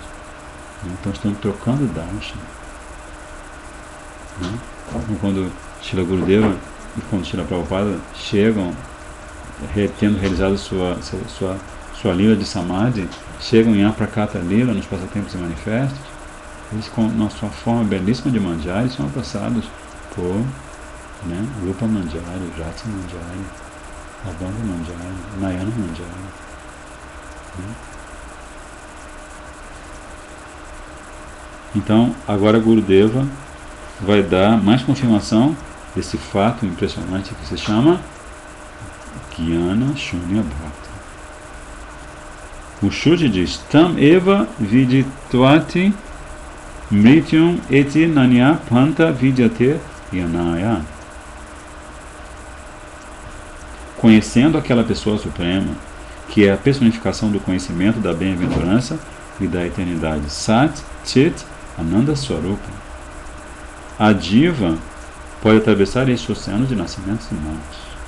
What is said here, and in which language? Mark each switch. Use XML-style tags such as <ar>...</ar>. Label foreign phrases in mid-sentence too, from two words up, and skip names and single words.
<pt>Então estão trocando darshan. Quando Srila Gurudeva e quando Srila Prabhupada chegam, tendo realizado sua lila de Samadhi, chegam em Aprakata Lila, nos passatempos e manifestos, eles na sua forma belíssima de Manjari são abraçados por Rupa Manjari, Rati Manjari, Abanga Manjari, Nayana Manjari. Então, agora Gurudeva vai dar mais confirmação desse fato impressionante que se chama</pt> <sa>ज्ञान शून्य भक्ति.</sa> <pt>O Shruti diz:</pt> <sa>तम् एव विदित्वा अति मृत्युम् एति न अन्यः पन्था विद्यते अयनाय.</sa> <pt>Conhecendo aquela pessoa suprema, que é a personificação do conhecimento, da bem-aventurança e da eternidade,</pt> <sa>सत् चित् आनन्द स्वरूप,</sa> <pt>a diva pode atravessar este oceano de nascimentos e mortes.</pt>